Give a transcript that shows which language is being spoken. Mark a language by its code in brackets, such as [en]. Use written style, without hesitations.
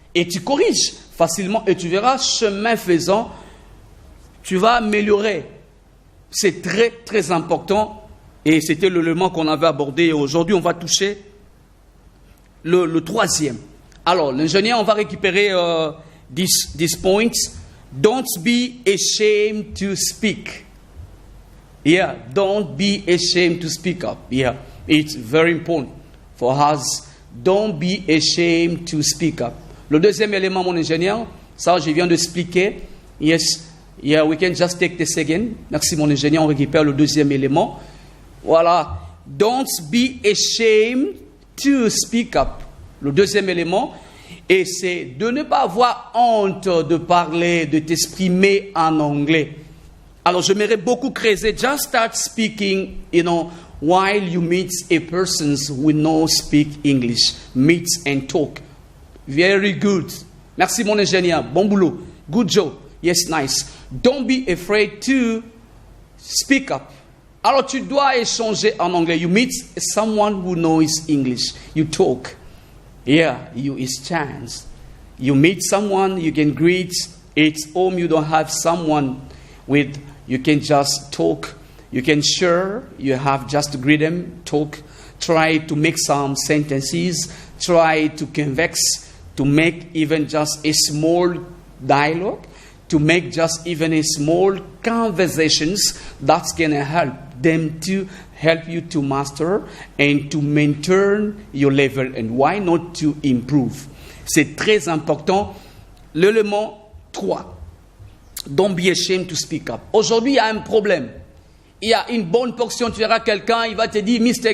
[fr] Et tu corriges facilement et tu verras, chemin faisant, tu vas améliorer. C'est très, très important. Et c'était l'élément qu'on avait abordé. Aujourd'hui, on va toucher le 3e. Alors, l'ingénieur, on va récupérer 10 points. [en] Don't be ashamed to speak. Yeah, don't be ashamed to speak up. Yeah, it's very important for us. Don't be ashamed to speak up. [fr] Le 2e élément, mon ingénieur, ça je viens d'expliquer. [en] Yes, yeah, we can just take this again. [fr] Merci mon ingénieur, on récupère le 2e élément. Voilà. [en] Don't be ashamed to speak up. [fr] Le 2e élément, et c'est de ne pas avoir honte de parler, de t'exprimer en anglais. Alors j'aimerais beaucoup creuser. [en] Just start speaking, while you meet a person who no speak English. Meet and talk. Very good. [fr] Merci mon ingénieur. Bon boulot. [en] Good job. Yes, nice. Don't be afraid to speak up. [fr] Alors tu dois échanger en anglais. [en] You meet someone who knows English. You talk. Yeah, you exchange. You meet someone, you can greet. It's home, you don't have someone with, you can just talk. You can share. You have just to greet them, talk. Try to make some sentences. Try to convex. To make even just a small dialogue, to make just even a small conversations that's going to help them to help you to master and to maintain your level and why not to improve. [fr] C'est très important. L'élément 3. [en] Don't be ashamed to speak up. [fr] Aujourd'hui, il y a un problème. Il y a une bonne portion, tu verras quelqu'un, il va te dire, Mr.